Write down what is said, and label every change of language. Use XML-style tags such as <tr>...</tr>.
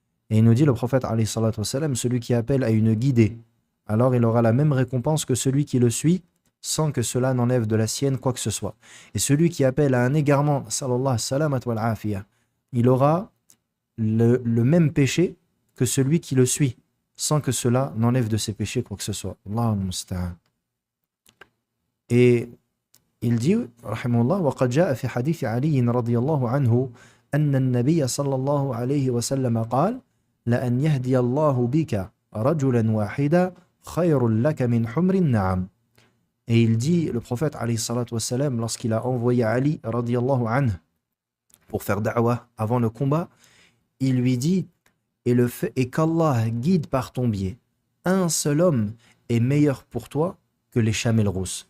<fr>Et il nous dit le prophète alayhi salatu wassalam, celui qui appelle à une guidée, alors il aura la même récompense que celui qui le suit, sans que cela n'enlève de la sienne quoi que ce soit. Et celui qui appelle à un égarement,</fr> <ar>sallallahu salamat wal afiyah,</ar> <fr>il aura le même péché que celui qui le suit, sans que cela n'enlève de ses péchés quoi que ce soit. Allahumma musta'an. Et il dit,</fr> <ar>rahimahullah, وقد جاء في حديث علي رضي الله عنه أن النبي صلى الله عليه وسلم قال لأن يهدي الله بك رجلا واحدا خير لك من حمر النعم.</ar> <fr>Et il dit, le prophète alayhi salatu wassalam, lorsqu'il a envoyé Ali radiyallahu anhu pour faire da'wah avant le combat, il lui dit, et qu'Allah guide par ton biais un seul homme est meilleur pour toi que les chamelles rousses.</fr>